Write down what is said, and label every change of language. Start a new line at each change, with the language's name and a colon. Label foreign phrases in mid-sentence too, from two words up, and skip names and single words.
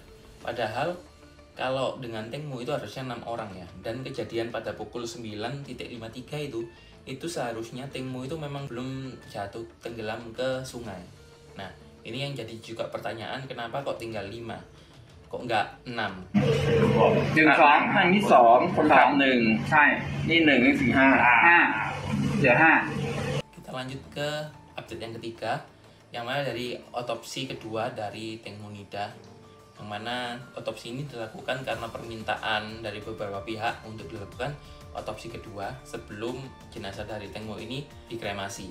Indonesian: Padahal kalau dengan Tengmu itu harusnya 6 orang ya. Dan kejadian pada pukul 9.53 itu seharusnya Tengmu itu memang belum jatuh tenggelam ke sungai. Nah, ini yang jadi juga pertanyaan, kenapa kok tinggal 5? Kok nggak 6?
Thai: 1 2 ครั้งที่2คนขับ1ใช่นี่1นี่4 5 5เดี๋ยว5
Indonesian: Kita lanjut ke update yang ketiga, yang mana dari otopsi kedua dari Teng Monida, yang mana otopsi ini dilakukan karena permintaan dari beberapa pihak untuk dilakukan otopsi kedua sebelum jenazah dari Teng Mo ini dikremasi.